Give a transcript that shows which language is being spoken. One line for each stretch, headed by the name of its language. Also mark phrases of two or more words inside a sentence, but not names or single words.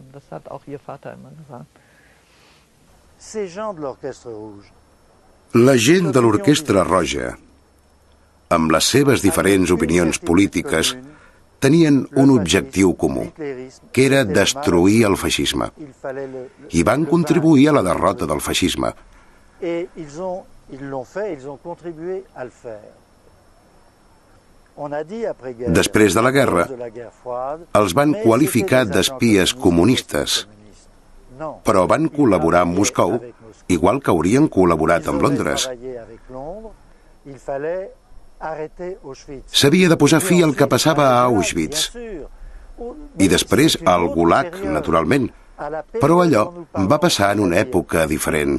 Catalan: La gent de l'Orquestra Roja, amb les seves diferents opinions polítiques, tenien un objectiu comú, que era destruir el feixisme, i van contribuir a la derrota del feixisme.
French: Et ils l'ont fait, ils ont contribué à le faire.
Catalan: Després de la guerra, els van qualificar d'espies comunistes, però van col·laborar amb Moscou, igual que haurien col·laborat amb Londres. S'havia de posar fi al que passava a Auschwitz, i després al Gulag, naturalment, però allò va passar en una època diferent.